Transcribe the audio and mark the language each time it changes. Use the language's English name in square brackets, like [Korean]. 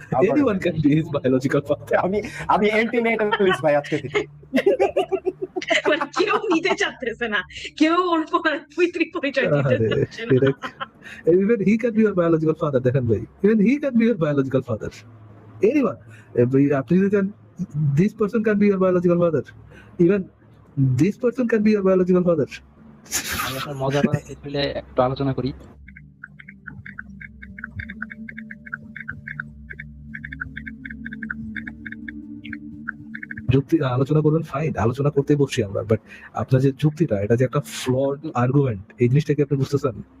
[English] Anyone can be his biological father. [Bangla] আমি অ্যান্টিনেটালিস্ট ভাই আজকে থেকে। কেউ নিতে চাচ্ছে না, কেউ ওর পৈতৃ পরিচয় দিতে চাচ্ছে না। [English] Even he can be your biological father, [Bangla] দেখেন ভাই, [English] even he can be your biological father. Anyone, [Bangla] আপনি যদি [English] this person can be your biological father, even this person can be your biological father. [Bangla] আমরা মজা করার ক্ষেত্রে একটু আলোচনা করি। যুক্তি আলোচনা করবেন, ফাইন, আলোচনা করতে বসছি আমরা, বাট আপনার যে যুক্তিটা, এটা যে একটা ফ্লড আর্গুমেন্ট, এই জিনিসটাকে আপনি বুঝতেছেন?